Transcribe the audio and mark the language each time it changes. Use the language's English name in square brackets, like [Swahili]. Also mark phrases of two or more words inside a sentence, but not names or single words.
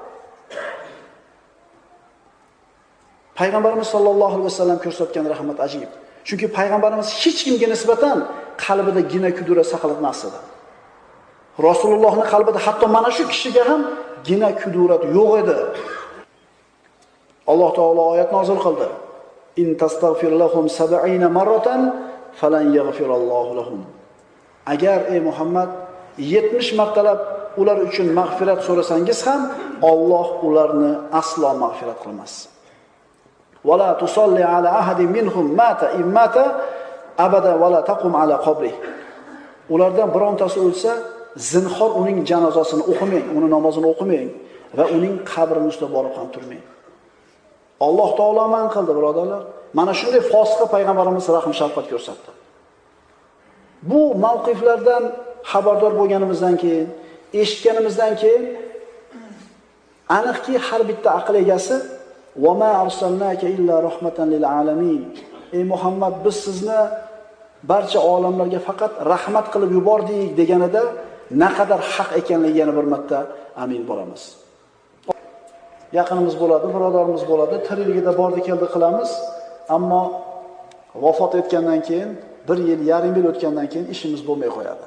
[Uzbek] Payg'ambarimiz [Arabic] صلى الله عليه وسلم [Uzbek] ko'rsatgan rahmat ajib. Chunki payg'ambarimiz hech kimga nisbatan qalbida gina kudura saqlatmas edi. Rasulullohning qalbida hatto mana shu kishiga ham gina kudurat yo'q edi. Alloh taolo oyat nozil qildi. [Arabic] إن تستغفر لهم 70 مرة فلن يغفر الله لهم. [Uzbek] Agar ey Muhammad 70 martalab ular uchun mag'firat so'rasangiz ham Alloh ularni aslo mag'firat qilmas. [Arabic] ولا تصل على أحد منهم مات مات أبدا ولا تقم على قبره. [Uzbek] Ulardan birontasi o'lsa, zinhor uning janozasini o'qimang, uni namozini o'qimang va uning qabrini ustida borib ham turmang. Alloh taolo man qildi, birodarlar. Mana shunday fosiqqa payg'ambarimiz rahm shafqat ko'rsatdi. Bu mavqiflardan xabardor bo'lganimizdan keyin, eshitganimizdan keyin aniqki har bitta aql egasi [Arabic] وما أرسلناك إلا رحمة للعالمين. [Uzbek] Ey Muhammad, biz sizni barcha olamlarga faqat rahmat qilib yubordik deganida naqadar haq ekanligiga yana bir marta amin bo'lamiz. Yaqinimiz bo'ladi, birodarimiz bo'ladi, tirikligida bordi keldi qilamiz, ammo vafot etgandan keyin 1 yil, yarim yil o'tgandan keyin ishimiz bo'lmay qo'yadi.